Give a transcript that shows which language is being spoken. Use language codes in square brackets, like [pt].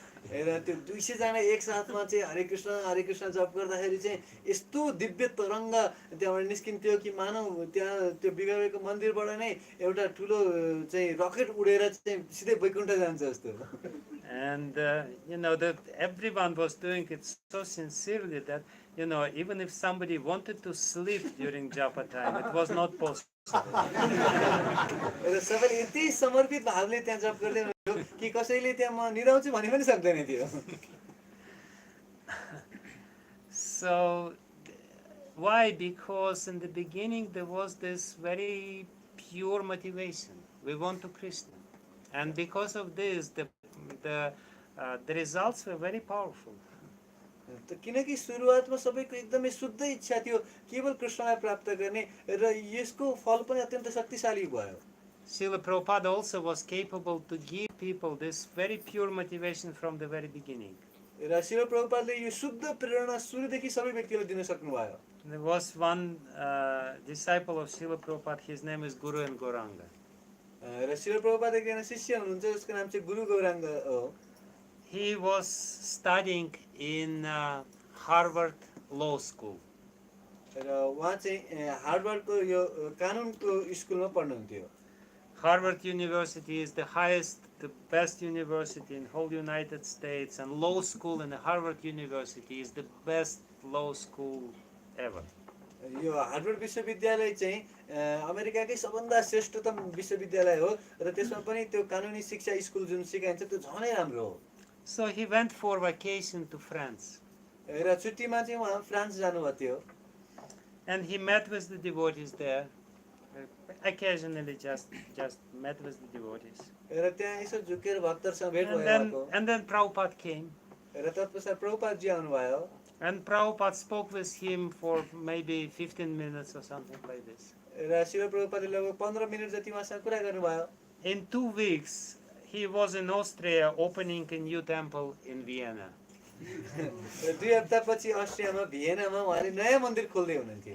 [ne] र त्यो 200 जना एकसाथमा चाहिँ हरे कृष्ण जप गर्दाखेरि चाहिँ यस्तो दिव्य तरंग त्यहाँबाट निस्किन्थ्यो कि मानव त्यहाँ त्यो बिगवेको मन्दिरबाट नै एउटा ठुलो चाहिँ रकेट उडेर चाहिँ सिधै वैकुण्ठ जान्छ जस्तो [en] And that everyone was doing it so sincerely that even if somebody wanted to sleep during japa time, it was not possible. [ne] र सबैले यति समर्पित भावले त्यहाँ जप गर्दै हुनुहुन्थ्यो कि कसैले त्यहाँ म निदाउँछु भन्ने पनि सक्दैन थियो। [en] So why? Because in the beginning there was this very pure motivation. We want to Krishna, and because of this, the results were very powerful. [ne] किनकि सुरुवातमा सबैको एकदमै शुद्ध इच्छा थियो केवल कृष्णलाई प्राप्त गर्ने र यसको फल पनि अत्यन्त शक्तिशाली भयो। [en] Srila Prabhupada also was capable to give people this very pure motivation from the very beginning. [ne] र शिल प्रभुपादले यो शुद्ध प्रेरणा सुरुदेखि सबै व्यक्तिलाई दिन सक्नुभयो। [en] There was one disciple of Srila Prabhupada. His name is Guru and Gauranga. [ne] र शिल प्रभुपाद एकजना शिष्य हुनुहुन्छ उसको नाम चाहिँ गुरु गौराङ्ग हो। [en] He was studying in Harvard Law School. [ne] र उहाँ चाहिँ हार्वर्डको यो कानुनको स्कुलमा पढ्नुहुन्थ्यो। [en] Harvard University is the highest, the best university in whole United States, and law school in Harvard University is the best law school ever. [ne] यो Harvard विश्वविद्यालय चाहिँ अमेरिकाकै सबभन्दा श्रेष्ठतम विश्वविद्यालय हो र त्यसमा पनि त्यो कानुनी शिक्षा स्कुल जुन सिकाइन्छ त्यो झनै राम्रो हो। [en] So he went for vacation to France. [ne] र छुट्टीमा चाहिँ उहाँ फ्रान्स जानुभएको थियो। [en] And he met with the devotees there. Occasionally just met with the devotees. [ne] र त्यहाँ यसो झुकेर भक्तहरुसँग भेट भयो। [en] And then Prabhupada came. [ne] र तत्पश्चात प्रभुपाद जी आउनुभयो। [en] And Prabhupada spoke with him for maybe 15 minutes or something like this. [ne] र शिल प्रभुपादले लगभग 15 मिनेट जति उहाँसँग कुरा गर्नुभयो। [en] In 2 weeks, he was in Austria opening a new temple in Vienna. [ne] 2 हप्तापछि अस्ट्रियामा भियनामा उहाँले नयाँ मन्दिर खोल्दै हुनुहुन्थ्यो।